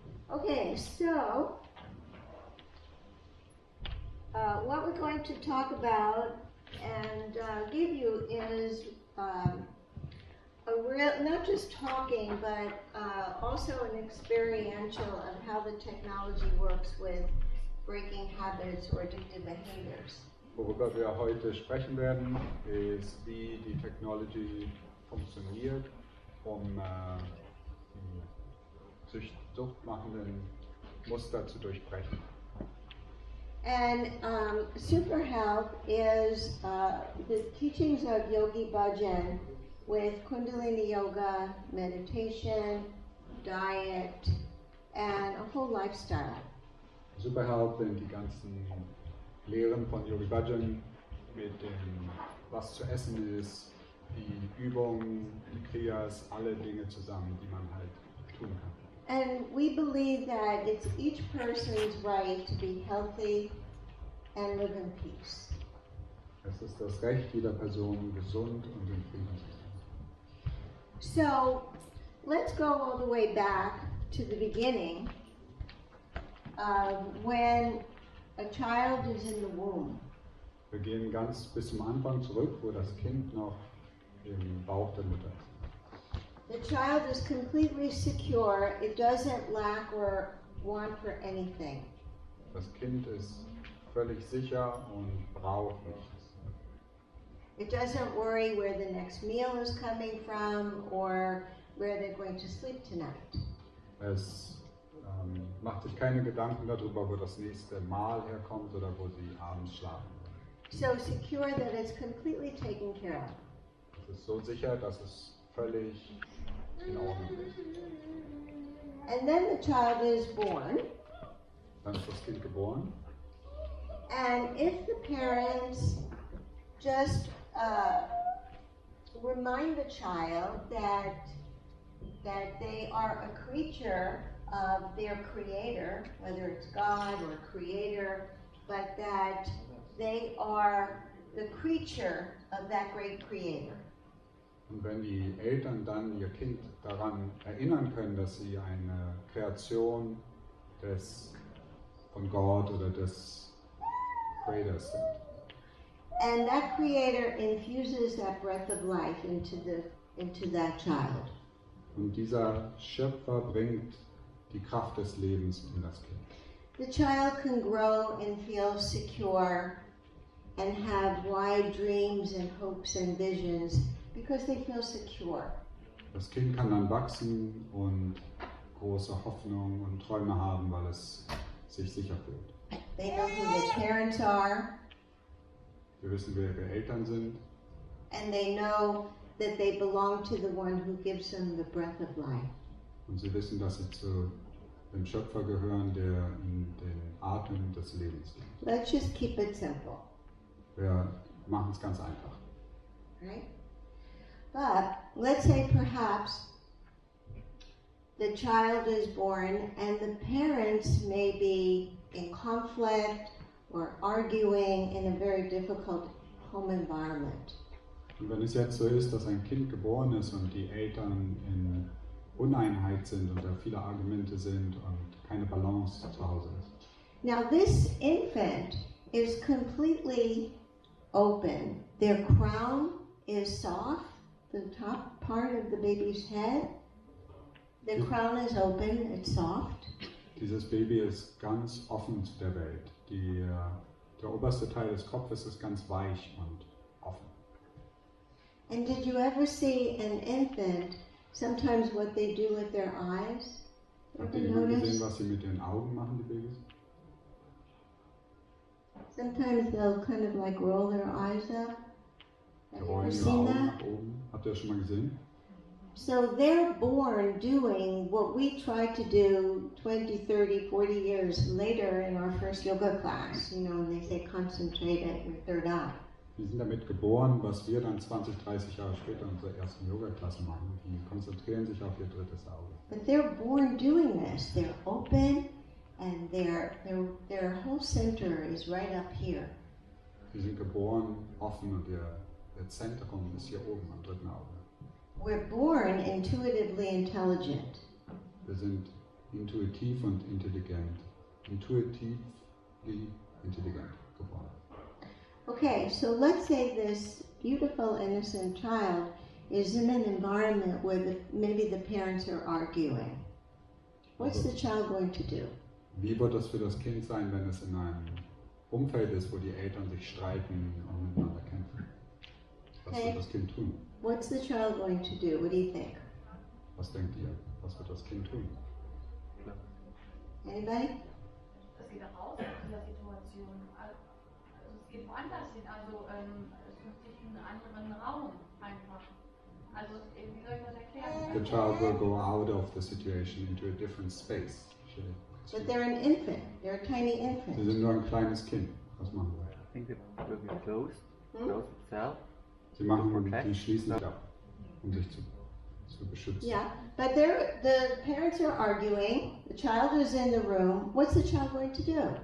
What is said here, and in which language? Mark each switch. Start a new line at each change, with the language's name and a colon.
English: Okay, so what we're going to talk about and give you is a real, not just talking, but also an experiential of how the technology works with breaking habits or addictive behaviors.
German: Worüber wir heute sprechen werden, ist, wie die Technology funktioniert, um die suchtmachenden Muster zu durchbrechen.
English: And SuperHealth is the teachings of Yogi Bhajan with Kundalini Yoga, meditation, diet, and a whole lifestyle.
German: SuperHealth sind die ganzen Lehren von Yogi Bhajan mit dem, was zu essen ist, die Übungen, die Kriyas, alle Dinge zusammen, die man halt tun kann.
English: And we believe that it's each person's right to be healthy and live in peace.
German: Es ist das Recht jeder Person, gesund und in Frieden zu sein.
English: So let's go all the way back to the beginning when a child is in the womb.
German: Wir gehen ganz bis zum Anfang zurück, wo das Kind noch im Bauch der Mutter ist.
English: The child is completely secure. It doesn't lack or want for anything.
German: Das Kind ist völlig sicher und braucht nichts.
English: It doesn't worry where the next meal is coming from or where they're going to sleep tonight.
German: Es macht sich keine Gedanken darüber, wo das nächste Mahl herkommt oder wo sie abends schlafen.
English: So secure that it's completely taken care of.
German: Es ist so sicher, dass es völlig in Ordnung ist.
English: And then the child is born.
German: Dann ist das Kind geboren.
English: And if the parents just remind the child that they are a creature of their creator, whether it's God or creator, but that they are the creature of that great creator.
German: Und wenn die Eltern dann ihr Kind daran erinnern können, dass sie eine Kreation von Gott oder des Creators sind.
English: And that creator infuses that breath of life into that child.
German: Und dieser Schöpfer bringt die Kraft des Lebens in das Kind.
English: The child can grow and feel secure and have wide dreams and hopes and visions because they feel secure.
German: Das Kind kann dann wachsen und große Hoffnungen und Träume haben, weil es sich sicher fühlt.
English: They know who their parents are,
German: Wir wissen, wer ihre Eltern sind,
English: and they know that they belong to the one who gives them the breath of life.
German: und sie wissen, dass sie zu dem Schöpfer gehören, der in den Atem des Lebens liegt.
English: Let's just keep it simple,
German: Wir machen es ganz einfach.
English: right? But let's say perhaps the child is born and the parents may be in conflict or arguing in a very difficult home environment.
German: Und wenn es jetzt so ist, dass ein Kind geboren ist und die Eltern in Uneinheit sind und da viele Argumente sind und keine Balance zu Hause ist.
English: Now this infant is completely open. Their crown is soft, the top part of the baby's head. The crown is open, it's soft.
German: Dieses Baby ist ganz offen zu der Welt. Der oberste Teil des Kopfes ist ganz weich und offen.
English: And did you ever see an infant, sometimes what they do with their eyes?
German: Habt
English: Ever
German: ihr jemand gesehen,
English: notice?
German: was sie mit den Augen machen, die Babys?
English: Sometimes they'll kind of like roll their eyes up.
German: Die
English: Have you
German: rollen
English: ever
German: ihre
English: seen
German: Augen
English: that?
German: nach oben. Habt ihr das schon mal gesehen?
English: So they're born doing what we try to do 20, 30, 40 years later in our first yoga class, you know, and they say concentrate at your third eye.
German: Die sind damit geboren, was wir dann 20, 30 Jahre später in unserer ersten Yoga-Klasse machen. Die konzentrieren sich auf ihr drittes Auge.
English: But they're born doing this. They're open, and their whole center is right up here.
German: Die sind geboren offen und ihr Zentrum ist hier oben am dritten Auge.
English: We're born intuitively intelligent.
German: Wir sind intuitiv und intelligent. Intuitiv intelligent geboren.
English: Okay, so let's say this beautiful, innocent child is in an environment where maybe the parents are arguing. What's the child going to do?
German: Wie wird das für das Kind sein, wenn es in einem Umfeld ist, wo die Eltern sich streiten und miteinander kämpfen? Was wird das Kind tun?
English: What's the child going to do? What do you think?
German: Was denkt ihr? Was wird das Kind tun?
English: Anybody?
German: Es geht raus aus dieser Situation. Also es geht woanders hin. Also es sucht sich einen anderen Raum einfach. Also wie soll ich das erklären?
English: The child will go out of the situation into a different space. But they're an infant. They're a tiny
German: Sie
English: infant.
German: sind nur ein kleines Kind. Was machen wir?
English: I think it will be closed itself.
German: Sie machen, die schließen sich ab, um sich zu beschützen.
English: Yeah, but the parents are arguing. The child is in the room. What's the child going to do?